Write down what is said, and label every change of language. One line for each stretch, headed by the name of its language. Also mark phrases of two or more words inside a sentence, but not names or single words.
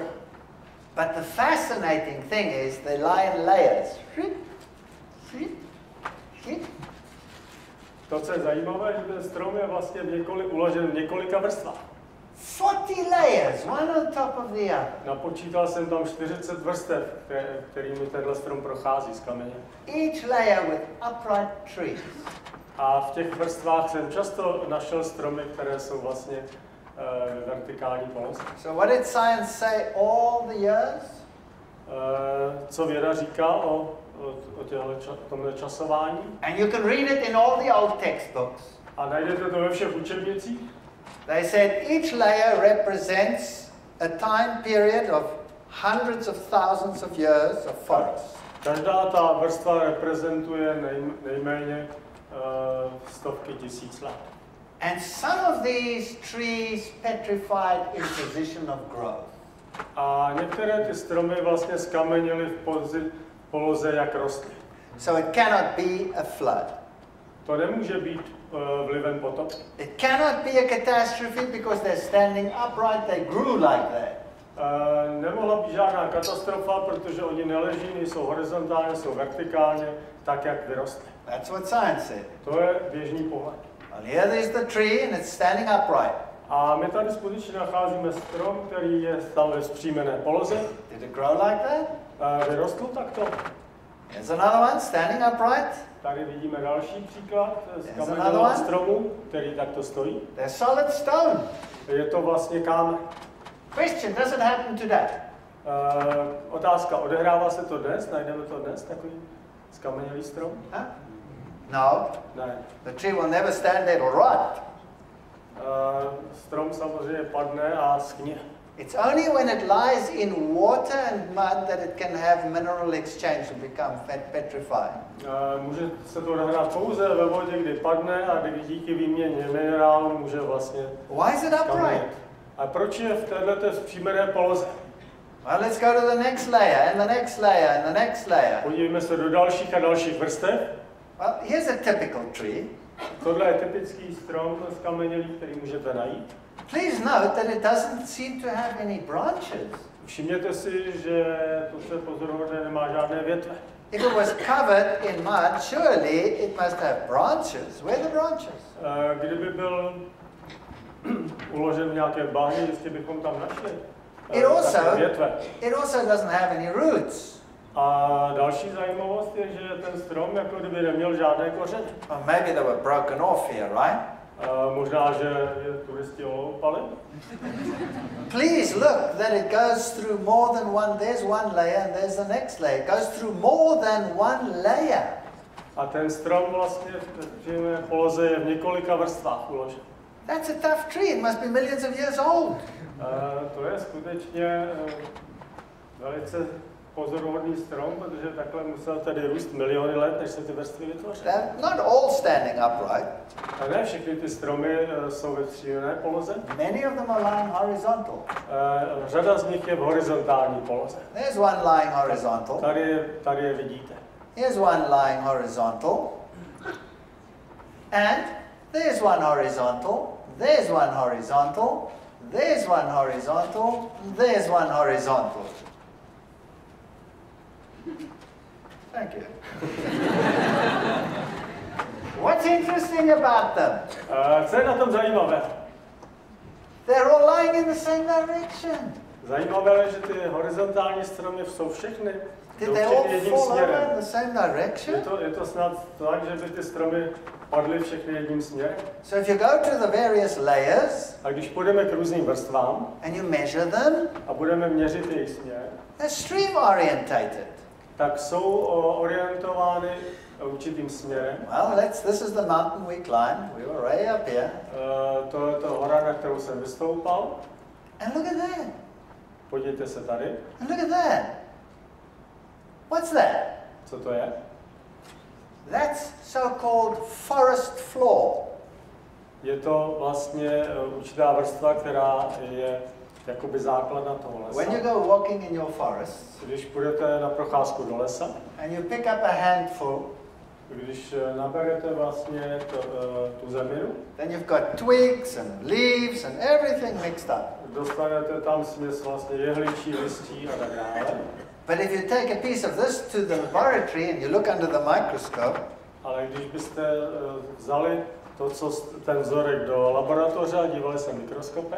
English: But the fascinating thing is they lie in layers. Keep.
Czech: To, co je zajímavé, že ten strom je vlastně uložen v několika vrstvách.
English: 40 layers, one on top of the other.
Czech: Napočítal jsem tam 40 vrstev, kterými tenhle strom prochází z kameně.
English: Each layer with upright trees.
Czech: A v těch vrstvách jsem často našel stromy, které jsou vlastně vertikální poloze.
English: So what did science say all the years?
Czech: Co věda říká o tomhle časování?
English: And you can read it in all the old textbooks.
Czech: A najdete to ve všech učebnicích.
English: They said each layer represents a time period of hundreds of thousands of years of forest.
Czech: Každá ta vrstva reprezentuje nejméně stovky tisíc let.
English: And some of these trees petrified in position of growth.
Czech: A některé ty stromy vlastně skamenily v poloze, jak rostly.
English: So it cannot be a flood.
Czech: To nemůže být vlivem potopy.
English: It cannot be a catastrophe because they're standing upright, they grew like that.
Czech: Nemohla být žádná katastrofa, protože oni neleží, nejsou horizontálně, jsou vertikálně, tak jak vyrostly.
English: That's what science said.
Czech: To je běžný pohled.
English: Well, here there's the tree and it's standing upright.
Czech: A my tady skutečně nacházíme strom, který je tam ve vzpřímené poloze.
English: Did it grow like that?
Czech: Vyrostl takto.
English: Here's another one standing upright.
Czech: Tady vidíme další příklad z kamenného stromu, který takto stojí.
English: They're solid stone.
Czech: Je to vlastně kámen.
English: Question, does it happen today?
Czech: Otázka, odehrává se to dnes? Najdeme to dnes, takový skamenělý strom?
English: Huh? No.
Czech: Ne.
English: The tree will never stand there, it'll rot.
Czech: Strom samozřejmě padne a schně.
English: It's only when it lies in water and mud that it can have mineral exchange and become petrified.
Czech: Může se to odehrát pouze ve vodě, kdy padne a kdy díky výměně minerálu může vlastně
English: Why is it upright?
Czech: A proč je v této vzpřímené poloze?
English: Well, let's go to the next layer and the next layer and the next layer.
Czech: Podívejme se do dalších a dalších vrstev.
English: Well, here's a typical tree.
Czech: Tohle je typický strom skamenělý, který můžete najít.
English: Please note that it doesn't seem to have any branches.
Czech: Všimněte si, že to se pozoruhodné nemá žádné větve.
English: If it was covered in mud, surely it must have branches. Where are the branches?
Czech: Kdyby byl uložen v nějaké bahně, jistě bychom tam našli větve.
English: It also doesn't have any roots.
Czech: A další zajímavost je, že ten strom jako kdyby neměl žádné kořeny.
English: Well, maybe they were broken off here, right?
Czech: Možná, že je turisti oloupali.
English: Please look that it goes through more than one. There's one layer and there's the next layer. It goes through more than one layer.
Czech: A ten strom vlastně v poloze je v několika vrstvách uložen.
English: That's a tough tree. It must be millions of years old.
Czech: To je skutečně velice pozoruhodný strom, protože takhle musel tady růst miliony let, než se ty vrstvy vytvořily.
English: Not all standing upright.
Czech: A ne všechny ty stromy jsou ve vzpřímené poloze.
English: Many of them are lying horizontal.
Czech: Řada z nich je v horizontální poloze.
English: There's one lying horizontal.
Czech: Tady je vidíte.
English: Here's one lying horizontal. And there's one horizontal. There's one horizontal. There's one horizontal. There's one horizontal. Thank you. What's interesting about them?
Czech: Co je na tom zajímavé?
English: They're all lying in the same direction.
Czech: Zajímavé je, že ty horizontální stromy jsou všechny.
English: Did they all fall over in the same direction?
Czech: Je to snad tak, že by ty stromy padly všechny jedním směrem.
English: So if you go to the various layers,
Czech: a když půjdeme k různým vrstvám
English: and you measure them,
Czech: a budeme měřit jejich směr,
English: they're stream orientated.
Czech: Tak jsou orientovány určitým směrem.
English: Well, this is the mountain we climbed. We were way up here.
Czech: To je to hora, na kterou jsem vystoupal.
English: And look at that.
Czech: Podívejte se tady.
English: And look at that. What's that?
Czech: Co to je?
English: That's so-called forest floor.
Czech: Je to vlastně určitá vrstva, která je jakoby základna toho lesa.
English: When you go walking in your forest,
Czech: když půjdete na procházku do lesa,
English: and you pick up a handful,
Czech: když naberete vlastně tu zeminu,
English: then you've got twigs and leaves and everything mixed up.
Czech: Dostanete tam směs vlastně jehličí, listí a tak dále.
English: But if you take a piece of this to the laboratory and you look under the microscope,
Czech: Ale když byste vzali ten vzorek do laboratoře a dívali se mikroskopem,